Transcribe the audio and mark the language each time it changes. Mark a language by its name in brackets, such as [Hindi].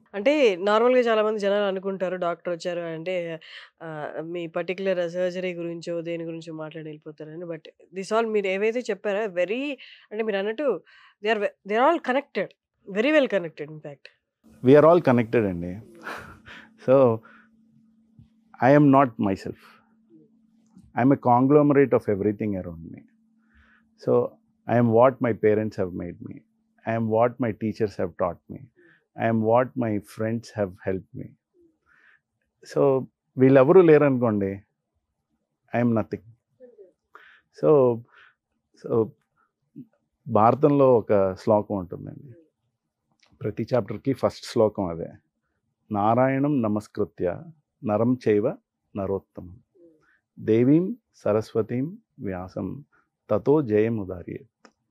[Telugu] అంటే నార్మల్గా చాలామంది జనాలు అనుకుంటారు, డాక్టర్ వచ్చారు అంటే మీ పర్టికులర్ సర్జరీ గురించో దేని గురించో మాట్లాడి వెళ్ళిపోతారని. [English] but this all [Telugu] మీరు ఏవైతే చెప్పారో [English] very, [Telugu] అంటే మీరు అన్నట్టు [English] They are all connected, very well connected. In fact we are all connected అండి. So I am not myself. I'm a conglomerate of everything around me. So I am what my parents have made me. I am what my teachers have taught me. I am what my friends have helped me. [Telugu] So వీళ్ళెవరూ లేరనుకోండి, [English] I'm nothing. [Telugu] So భారతంలో ఒక శ్లోకం ఉంటుందండి, ప్రతి చాప్టర్కి first శ్లోకం అదే, [Sanskrit] నారాయణం నమస్కృత్య నరం చైవ నరోత్తమం దేవీం సరస్వతీం వ్యాసం తతో జయముదార్యేత్.